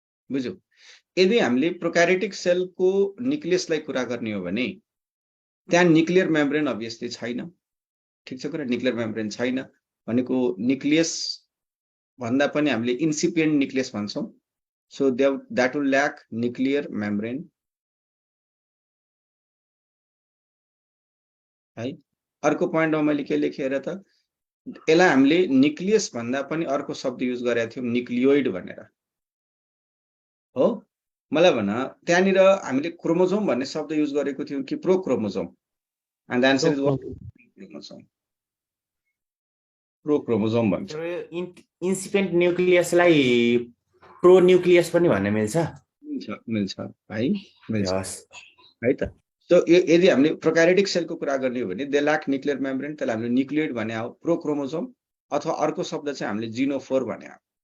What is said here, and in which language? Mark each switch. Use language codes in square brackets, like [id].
[ne] बुझ्यो? यदि हामीले प्रोक्यारियोटिक सेलको न्यूक्लियसलाई कुरा गर्ने हो भने त्यहाँ न्यूक्लियर मेम्ब्रेन अभियसली छैन। ठीक छ कुरा, न्यूक्लियर मेम्ब्रेन छैन भनेको न्यूक्लियस भन्दा पनि हामीले इन्सिपिएन्ट nucleus भन्छौं। [en] So that will lack nuclear membrane है। [ne] अर्को पोइन्टमा मैले के लेखेर त यसलाई हामीले न्यूक्लियस भन्दा पनि अर्को शब्द युज गरेका थियौं, न्यूक्लियोइड भनेर हो। मलाई भन त्यहाँनिर हामीले क्रोमोजोम भन्ने शब्द युज गरेको थियौं कि प्रोक्रोमोजोम? [en] And the answer is chromosome. [ne] प्रोक्रोमोजोम भन्छ। इन्सिपेन्ट न्यूक्लियसलाई प्रो न्यूक्लियस पनि भन्न मिल्छ? मिल्छ है, मिल्छ हस् है त। सो यदि हामीले प्रोक्यारियोटिक सेलको कुरा गर्ने हो भने [en] they lack nuclear membrane, [ne] त्यसलाई हामीले न्यूक्लियोइड भने हो, प्रोक्रोमोजोम अथवा अर्को शब्द चाहिँ हामीले जिनोफोर भने हो।